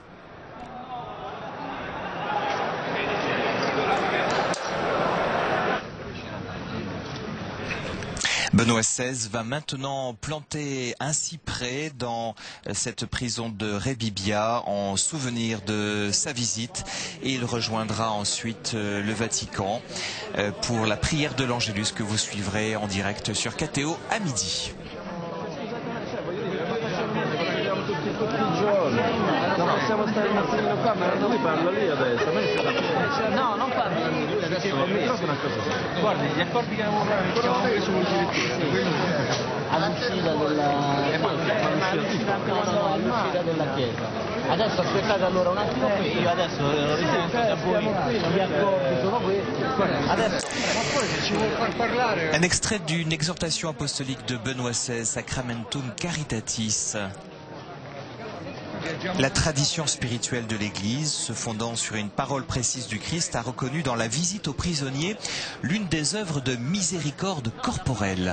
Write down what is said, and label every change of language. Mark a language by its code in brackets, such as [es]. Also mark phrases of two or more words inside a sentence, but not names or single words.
[fr] Benoît XVI va maintenant planter un cyprès dans cette prison de Rebibbia en souvenir de sa visite et il rejoindra ensuite le Vatican pour la prière de l'Angélus que vous suivrez en direct sur KTO à midi. [it] Possiamo stare un attimino qua, ma lui parla lì adesso. No, non parla. Guardi, gli accordi che avevamo preso con il all'uscita della chiesa. Adesso aspettate allora un attimo qui, io adesso lo risento da voi, gli accordi sono questi. Adesso ci vuoi far parlare? [fr] Un extrait d'une exhortation apostolique de Benoît XVI, Sacramentum Caritatis. La tradition spirituelle de l'Église, se fondant sur une parole précise du Christ, a reconnu dans la visite aux prisonniers l'une des œuvres de miséricorde corporelle.